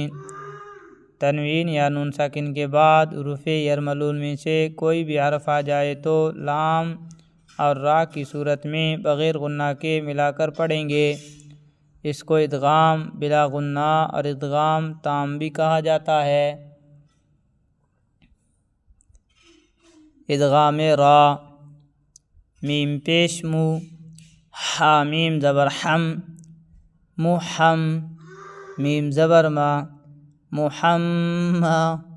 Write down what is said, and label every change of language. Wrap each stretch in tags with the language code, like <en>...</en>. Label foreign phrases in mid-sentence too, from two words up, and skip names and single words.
<ur>تنوین یا نون ساکن کے بعد حروف یرملون میں سے کوئی بھی حرف آ جائے تو لام اور را کی صورت میں بغیر غنہ کے ملا کر پڑھیں گے۔ اس کو ادغام بلا غنہ اور ادغام تام بھی کہا جاتا ہے۔ ادغام را، میم پیش مو، حامیم زبر حم، محم، میم زبر ما، محمّا۔</ur>